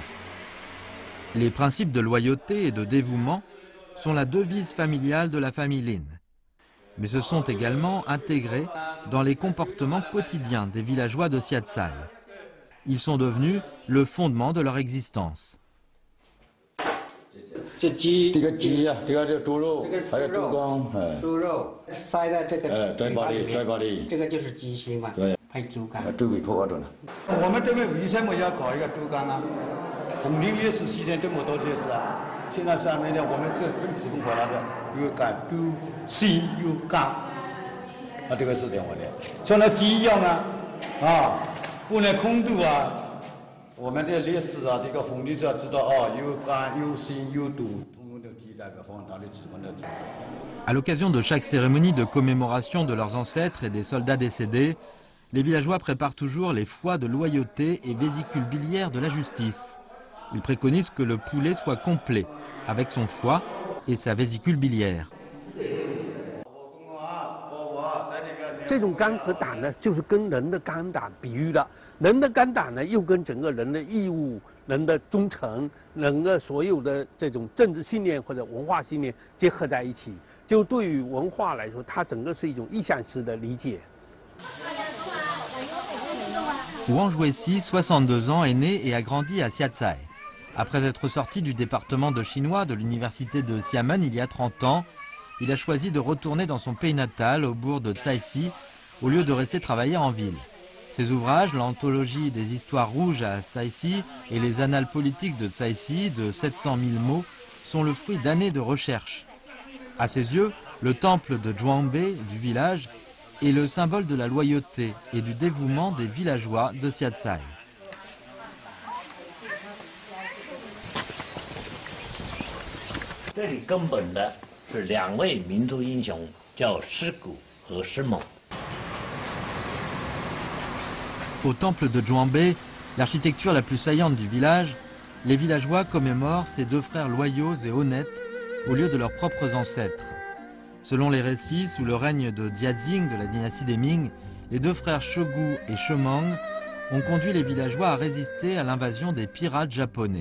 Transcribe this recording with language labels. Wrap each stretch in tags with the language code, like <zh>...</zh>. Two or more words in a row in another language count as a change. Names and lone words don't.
<fr>Les principes de loyauté et de dévouement sont la devise familiale de la famille Lin. Mais se sont également intégrés dans les comportements quotidiens des villageois de Siatsai. Ils sont devenus le fondement de leur existence.</fr> <zh>这鸡，这个鸡呀，这个猪肉，还有猪肝，猪肉塞在这个嘴巴里，嘴巴里，这个就是鸡心嘛，对，配猪肝。都给拖着呢。我们这边为什么要搞一个猪肝啊？风铃烈士牺牲这么多烈士啊，现在上面呢，我们这更提供回来的有肝、有心、有肝，啊，这个是这样的，像那鸡一样啊，不能空肚啊。我们的烈士啊，这个风铃者知道哦，有肝、有心、有肚，通通都记在个放大的指控的。</zh> <fr>À l'occasion de chaque cérémonie de commémoration de leurs ancêtres et des soldats décédés, les villageois préparent toujours les foies de loyauté et vésicules biliaires de la justice. Ils préconisent que le poulet soit complet, avec son foie et sa vésicule biliaire.</fr> <zh>这种肝和胆呢，就是跟人的肝胆比喻的，人的肝胆呢，又跟整个人的义务、人的忠诚、人的所有的这种政治信念或者文化信念结合在一起。就对于文化来说，它整个是一种意象式的理解。</zh> <fr>Wang Juesi, 62 ans, est né et a grandi à Xiatsai. Après être sorti du département de chinois de l'université de Xiamen il y a 30 ans, il a choisi de retourner dans son pays natal, au bourg de Caixi, au lieu de rester travailler en ville. Ses ouvrages, l'anthologie des histoires rouges à Caixi et les annales politiques de Caixi, de 700 000 mots, sont le fruit d'années de recherche. À ses yeux, le temple de Zhuangbe, du village, est le symbole de la loyauté et du dévouement des villageois de Xiatsai.</fr> <zh>这里根本的是2位民族英雄，叫石鼓和石猛。</zh> <fr>Au temple de Zhuangbe, l'architecture la plus saillante du village, les villageois commémorent ces deux frères loyaux et honnêtes au lieu de leurs propres ancêtres. Selon les récits, sous le règne de Jiazing de la dynastie des Ming, les deux frères Shegu et Shemang ont conduit les villageois à résister à l'invasion des pirates japonais.</fr>